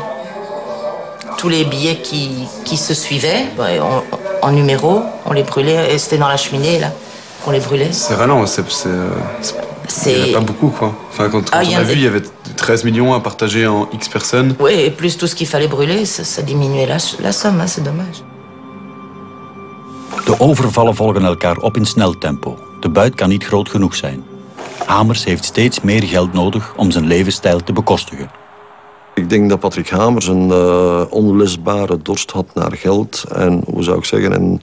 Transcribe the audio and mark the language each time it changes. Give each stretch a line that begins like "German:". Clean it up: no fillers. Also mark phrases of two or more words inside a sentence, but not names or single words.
French: Tous les billets qui se suivaient, en numéro, on les brûlait, et c'était dans la cheminée, là, qu'on les brûlait. C'est ralent, il n'y en a pas beaucoup, quoi. Enfin, quand on a vu, il y avait 13 millions à partager en X personnes. Oui, et plus tout ce qu'il fallait brûler, ça diminuait la somme, hein, c'est dommage.
Dutch: De overvallen volgen elkaar op in snel tempo. De buit kan niet groot genoeg zijn. Hamers heeft steeds meer geld nodig om zijn levensstijl te bekostigen. Ik denk dat Patrick Hamers een onlesbare dorst had naar geld. En hoe zou ik zeggen...